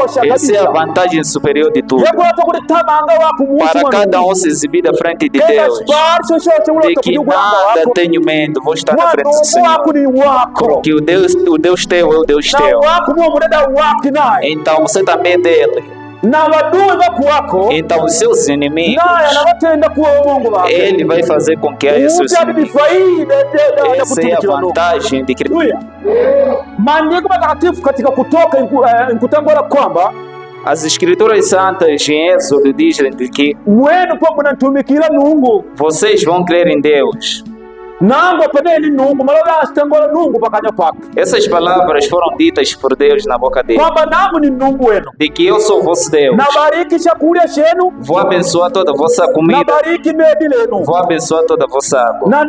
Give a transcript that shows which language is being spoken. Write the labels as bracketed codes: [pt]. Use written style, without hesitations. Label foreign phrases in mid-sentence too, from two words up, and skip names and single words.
[pt] Essa é a vantagem superior de tudo. Para cada um se exibir da frente de Deus, de que nada tenho medo, vou estar na frente do Senhor, porque o Deus teu é o Deus teu, então você também é dele. Então os seus inimigos, ele vai fazer com que haja seus inimigos. Essa é a vantagem de Cristo. [sw] Maandiko matakatifu katika Kutoka inkutangola kwamba [pt] as escrituras santas em Êxodo dizem que vocês vão crer em Deus. Essas palavras foram ditas por Deus na boca dele, de que eu sou vosso Deus, vou abençoar toda a vossa comida, vou abençoar toda a vossa água,